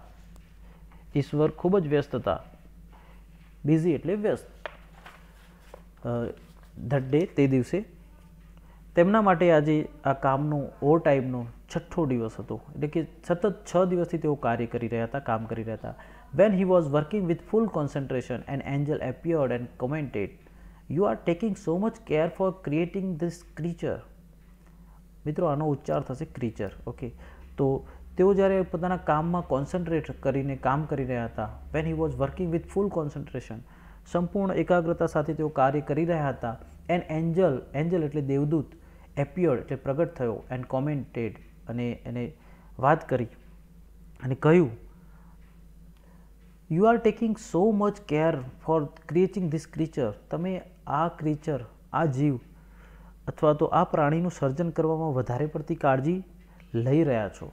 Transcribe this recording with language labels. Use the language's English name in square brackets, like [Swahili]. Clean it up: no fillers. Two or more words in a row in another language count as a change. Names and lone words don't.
[Gujarati] ઈશ્વર ખૂબ જ વ્યસ્ત હતા. બિઝી એટલે વ્યસ્ત. [English] that day [Gujarati] તે દિવસે, તેમના માટે આજે આ કામનો [English] over time [Gujarati] 6થો દિવસ હતો, એટલે કે સતત 6 દિવસથી તેઓ કાર્ય કરી રહ્યા હતા, કામ કરી રહ્યા હતા. [English] When he was working with full concentration, an angel appeared and commented, "You are taking so much care for creating this creature." [Gujarati] મિત્રો, આનો ઉચ્ચાર થશે ક્રીચર. ઓકે, તો તેઓ જ્યારે પોતાના કામમાં કોન્સન્ટ્રેટ કરીને કામ કરી રહ્યા હતા, [English] when he was working with full concentration, [Gujarati] સંપૂર્ણ એકાગ્રતા સાથે તેઓ કાર્ય કરી રહ્યા હતા, [English] an angel, angel [Gujarati] એટલે દેવદૂત, appeared એટલે પ્રગટ થયો, [English] and commented [Gujarati] અને એને વાત કરી અને કહ્યું, [English] you are taking so much care for creating this creature. [Gujarati] તમે આ ક્રીચર, આ જીવ અથવા તો આ પ્રાણીનું સર્જન કરવામાં વધારે પડતી કાળજી લઈ રહ્યા છો.